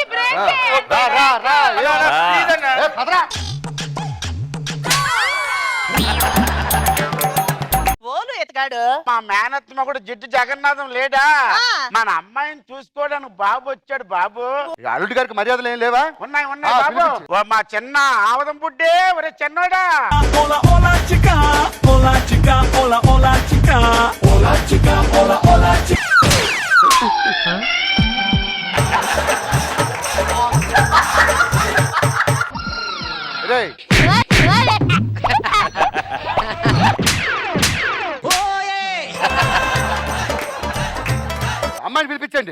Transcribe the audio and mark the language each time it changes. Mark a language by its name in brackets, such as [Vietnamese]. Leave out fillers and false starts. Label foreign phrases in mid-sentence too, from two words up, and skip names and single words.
[Telugu] మా మేనత్మ కూడా జిడ్డు జగన్నాథం లేడా? మన అమ్మాయిని చూసుకోవడానికి బాబు వచ్చాడు. బాబు, అల్లుడి గారికి మర్యాదలు ఏం లేవా? ఉన్నాయి ఉన్నాయి బాబు. ఓ మా చిన్న ఆవదం బుడ్డే, ఒరే చిన్నోడా. [Spanish] Hola, hola, chica. Hola, chica. Hola, hola, chica. Hola, chica. Hola, hola, chica. [Telugu] రేయ్, అమ్మాయిని పిలిపించండి.